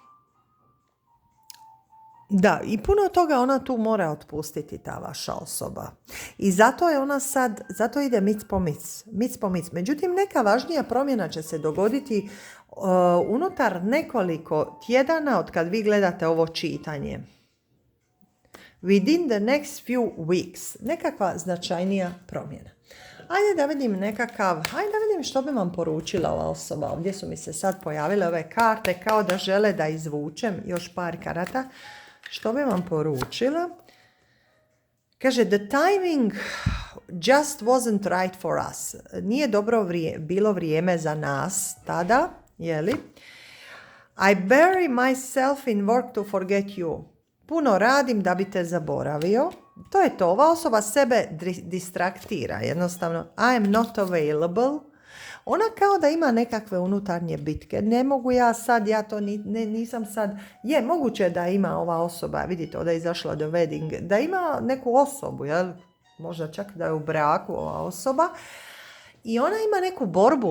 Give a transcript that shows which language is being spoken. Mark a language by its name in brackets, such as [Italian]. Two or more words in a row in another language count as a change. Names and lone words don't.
[Croatian] Da, i puno toga ona tu mora otpustiti, ta vaša osoba. I zato je ona zato ide mic po mic. Međutim, neka važnija promjena će se dogoditi unutar nekoliko tjedana od kad vi gledate ovo čitanje. [English] Within the next few weeks. [Croatian] Nekakva značajnija promjena. Ajde da vidim što bi vam poručila ova osoba. Ovdje su mi se sad pojavile ove karte kao da žele da izvučem još par karata. Što bi vam poručila? Kaže, [English] the timing just wasn't right for us. [Croatian] Nije dobro bilo vrijeme za nas tada, jeli? [English] I bury myself in work to forget you. [Croatian] Puno radim da bi te zaboravio. To je to. Ova osoba sebe distraktira. Jednostavno, [English] I am not available. [Croatian] Ona kao da ima nekakve unutarnje bitke. Ne mogu ja sad, nisam sad. Je, moguće da ima ova osoba, vidite, ovdje je izašla do wedding, da ima neku osobu, jel? Možda čak da je u braku ova osoba. I ona ima neku borbu.